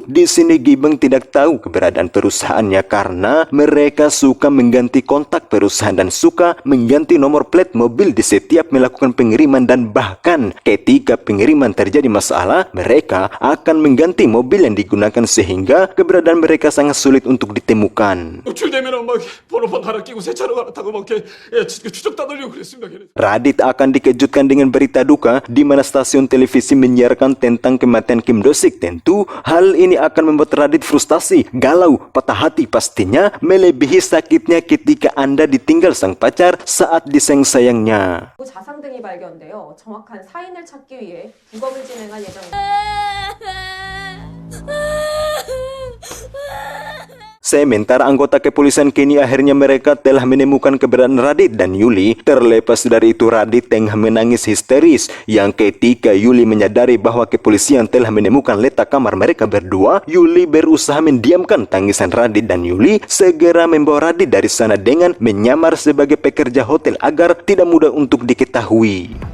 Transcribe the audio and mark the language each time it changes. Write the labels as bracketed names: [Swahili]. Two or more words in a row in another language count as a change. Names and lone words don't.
[Indonesian] Di sini Gibang tidak tahu keberadaan perusahaan karena mereka suka mengganti kontak perusahaan dan suka mengganti nomor plat mobil di setiap melakukan pengiriman dan bahkan ketika pengiriman terjadi masalah mereka akan mengganti mobil yang digunakan sehingga keberadaan mereka sangat sulit untuk ditemukan. [Korean] 노출되면 막 번호판 하나 끼고 새 차로 갈아타고 막 이렇게 추적 따돌리고 그랬습니다. 걔네. [Indonesian] Radit akan dikejutkan dengan berita duka di mana stasiun televisi menyiarkan tentang kematian Kim Do-sik. Tentu hal ini akan membuat Radit frustasi, galau, patah hati pastinya, melebihi sakitnya ketika Anda ditinggal sang pacar saat disayang-sayangnya. [Korean] 자상 등이 발견되어 정확한 사인을 찾기 위해 부검을 진행할 예정입니다. [Indonesian] Sementara anggota kepolisian kini akhirnya mereka telah menemukan keberadaan Radit dan Yuli. Terlepas dari itu, Radit tengah menangis histeris. Yang ketika Yuli menyadari bahwa kepolisian telah menemukan letak kamar mereka berdua, Yuli berusaha mendiamkan tangisan Radit dan Yuli segera membawa Radit dari sana dengan menyamar sebagai pekerja hotel agar tidak mudah untuk diketahui.